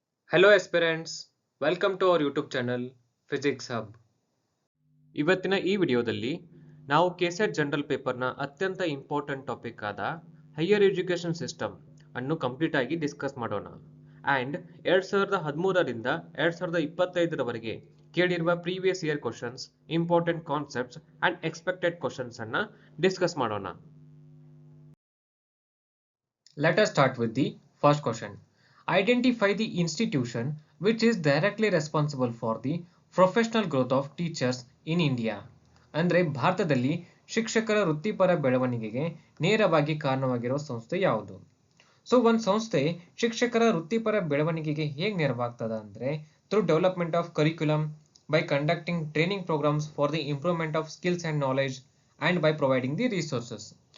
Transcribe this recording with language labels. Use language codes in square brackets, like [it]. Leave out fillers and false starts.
[en] Hello aspirants, welcome to our YouTube channel physics hub. [kn] ಇವತ್ತಿನ ಈ ವಿಡಿಯೋದಲ್ಲಿ ನಾವು ಕೆಸೆಟ್ ಜನರಲ್ ಪೇಪರ್ನ ಅತ್ಯಂತ ಇಂಪಾರ್ಟೆಂಟ್ ಟಾಪಿಕ್ ಆದ ಹೈಯರ್ ಎಜುಕೇಷನ್ ಸಿಸ್ಟಮ್ ಅನ್ನು ಕಂಪ್ಲೀಟ್ ಆಗಿ ಡಿಸ್ಕಸ್ ಮಾಡೋಣ. And 2013ರಿಂದ 2025ರವರೆಗೆ ಕೇಳಿರುವ previous year questions, important concepts and expected questions ಅನ್ನ ಡಿಸ್ಕಸ್ ಮಾಡೋಣ. [en] Let us start with the first question. Identify the institution which is directly responsible for the professional growth of teachers in India. [kn] ಅಂದ್ರೆ ಭಾರತದಲ್ಲಿ ಶಿಕ್ಷಕರ ವೃತ್ತಿಪರ ಬೆಳವಣಿಗೆಗೆ ನೇರವಾಗಿ ಕಾರಣವಾಗಿರುವ ಸಂಸ್ಥೆ ಯಾವುದು? ಸೊ ಒಂದು ಸಂಸ್ಥೆ ಶಿಕ್ಷಕರ ವೃತ್ತಿಪರ ಬೆಳವಣಿಗೆಗೆ ಹೇಗೆ ನೆರವಾಗ್ತದ ಅಂದ್ರೆ [en] Through development of curriculum, by conducting training programs for the improvement of skills and knowledge and by providing the resources.